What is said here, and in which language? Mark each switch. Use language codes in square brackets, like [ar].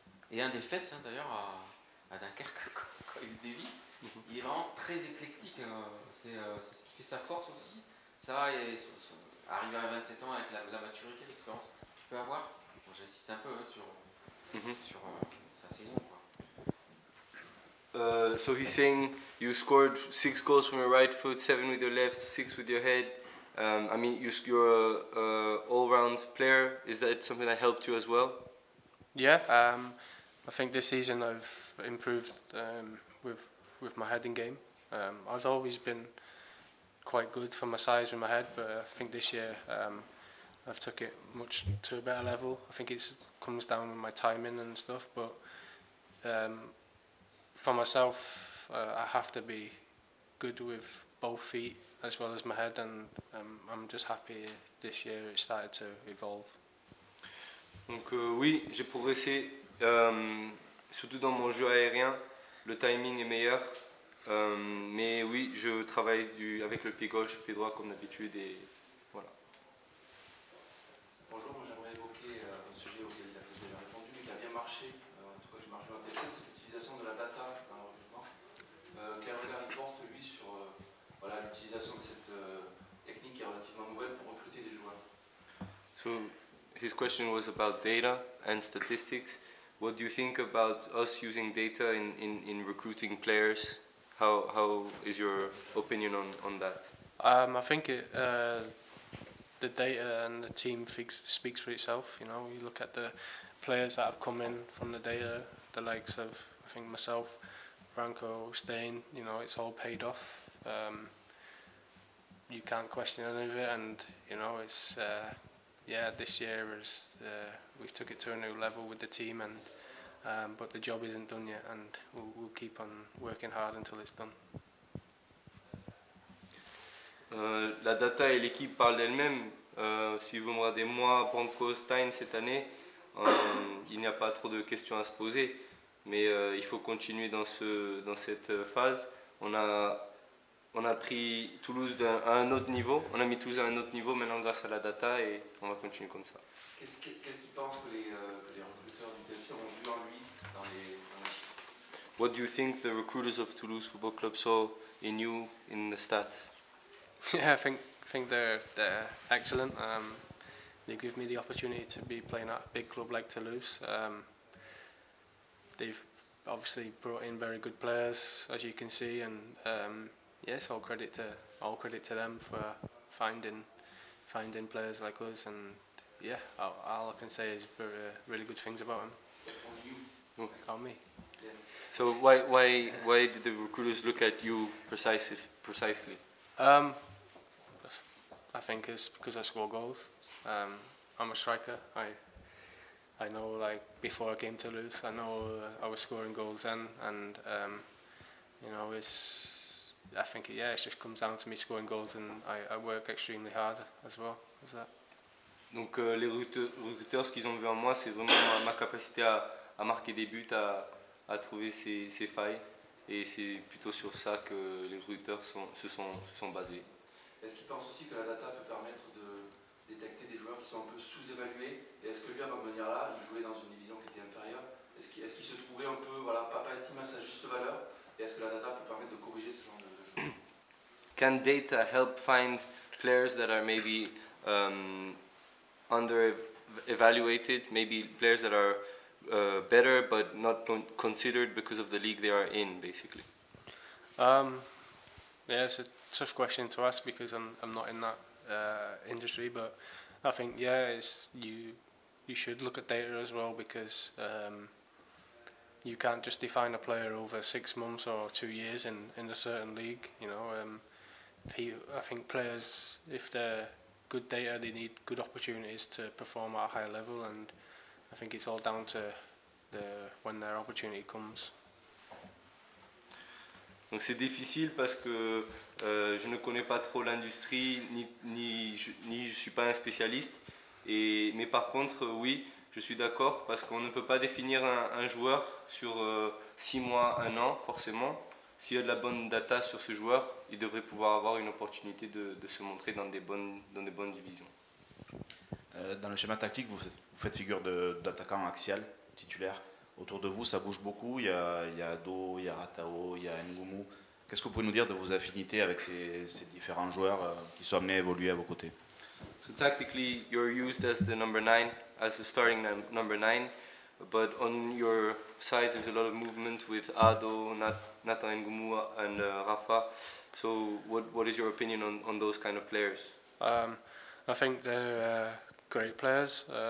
[fr] Et un des fesses, hein, d'ailleurs, à Dunkerque, quand il dévie. Il est vraiment très éclectique. C'est ce qui fait sa force aussi. Ça, et arrivé à 27 ans avec la maturité, l'expérience qu'il peut avoir. Bon, j'insiste un peu hein, sur sa saison. Quoi. [en] So he's saying you scored 6 goals from your right foot, 7 with your left, 6 with your head. I mean, you're an all-round player. Is that something that helped you as well? Yeah, I think this season I've improved with my heading game. I've always been quite good for my size with my head, but I think this year I've took it much to a better level. I think it comes down with my timing and stuff, but for myself I have to be good with both feet as well as my head, and I'm just happy this year it started to evolve. [fr] Donc oui, j'ai progressé, surtout dans mon jeu aérien, le timing est meilleur, mais oui, je travaille avec le pied gauche, pied droit comme d'habitude, et voilà. Bonjour, moi j'aimerais évoquer un sujet auquel il a déjà répondu, mais qui a bien marché, en tout cas qui marche bien en TéFéCé, c'est l'utilisation de la data dans le recrutement. Quel regard il porte lui sur l'utilisation de cette technique qui est relativement nouvelle pour recruter des joueurs? [en] So his question was about data and statistics. What do you think about us using data in recruiting players? How is your opinion on that? I think the data and the team speaks for itself. You know, you look at the players that have come in from the data, the likes of, I think, myself, Franco, Stain, you know, it's all paid off. You can't question any of it, and you know, it's yeah, this year is we've took it to a new level with the team, and but the job isn't done yet, and we'll keep on working hard until it's done. [fr] La data et l'équipe parlent d'elle-même. Si vous me regardez moi, Branco, Stein cette année, il n'y a pas trop de questions à se poser, mais il faut continuer dans cette phase. On a pris Toulouse à un autre niveau, on a mis Toulouse à un autre niveau maintenant grâce à la data et on va continuer comme ça. Qu'est-ce qu'il pense que les recruteurs du TéFéCé ont vu en lui dans les chiffres? [en] What do you think the recruiters of Toulouse Football Club saw in you in the stats? Yeah, I think they're excellent. They give me the opportunity to be playing at a big club like Toulouse. They've obviously brought in very good players, as you can see, and yes, all credit to them for finding players like us. And yeah, all I can say is really good things about them. On you? On me. Yes. So why did the recruiters look at you precisely? I think it's because I score goals. I'm a striker. I know, like, before I came to Toulouse, I know I was scoring goals then, and you know, I think it just comes down to me scoring goals, and I work extremely hard as well as that. [fr] Donc les recruteurs, ce qu'ils ont vu en moi, c'est vraiment ma capacité à marquer des buts, à trouver ses failles, et c'est plutôt sur ça que les recruteurs se sont basés. Est-ce qu'il pense aussi que la data peut permettre de détecter des joueurs qui sont un peu sous-évalués? Et est-ce que lui, à Montpellier-là, il jouait dans une division qui était inférieure? Est-ce qu'il se trouvait un peu, voilà, pas estimé à sa juste valeur? Et est-ce que la data peut permettre de corriger ce genre de joueurs? [en] Can data help find players that are maybe under-evaluated, maybe players that are better but not considered because of the league they are in, basically? Yeah, it's a tough question to ask because I'm not in that industry, but I think you should look at data as well, because you can't just define a player over 6 months or 2 years in a certain league. You know, I think players, if they're good data, they need good opportunities to perform at a high level, and I think it's all down to when their opportunity comes. [fr] Donc c'est difficile parce que je ne connais pas trop l'industrie, ni je suis pas un spécialiste. Mais par contre, oui, je suis d'accord parce qu'on ne peut pas définir un joueur sur 6 mois, 1 an, forcément. S'il y a de la bonne data sur ce joueur, il devrait pouvoir avoir une opportunité de se montrer dans des bonnes divisions. Dans le schéma tactique, vous faites figure d'attaquant axial, titulaire. Autour de vous, ça bouge beaucoup. Il y a Ado, il y a Ratao, il y a Ngoumou. Qu'est-ce que vous pouvez nous dire de vos affinités avec ces différents joueurs qui sont amenés à évoluer à vos côtés? [en] So tactically, you're used as the number 9, as the starting number 9. But on your sides, there's a lot of movement with Ado, Nathan Ngoumou, and Rafa. So what is your opinion on those kind of players? I think they're great players.